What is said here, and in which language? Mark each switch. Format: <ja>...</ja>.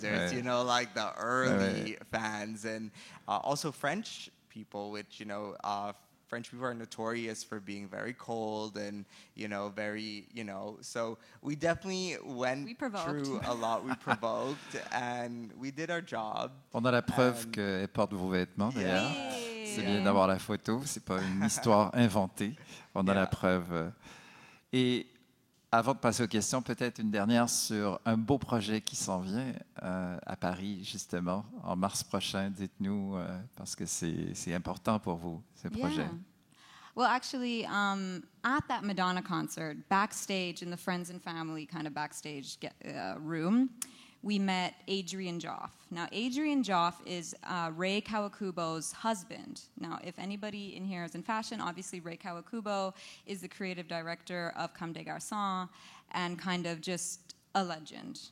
<en>There's like the early fans, and also French people, which French people are notorious for being very cold and, very, so we definitely went through a lot. We provoked and we did our job.</en> <fr>On a la preuve qu'elle porte vos vêtements, d'ailleurs. C'est bien d'avoir la photo, c'est pas une histoire inventée. On a la preuve. Et avant de passer aux questions, peut-être une dernière sur un beau projet qui s'en vient à Paris, justement, en mars prochain. Dites-nous, parce que c'est important pour vous, ce projet.</fr> <en>Well, actually, at that Madonna concert, backstage in the friends and family kind of backstage room, we met Adrian Joff. Now, Adrian Joff is Ray Kawakubo's husband. Now, if anybody in here is in fashion, obviously Ray Kawakubo is the creative director of Comme des Garçons and kind of just a legend.</en>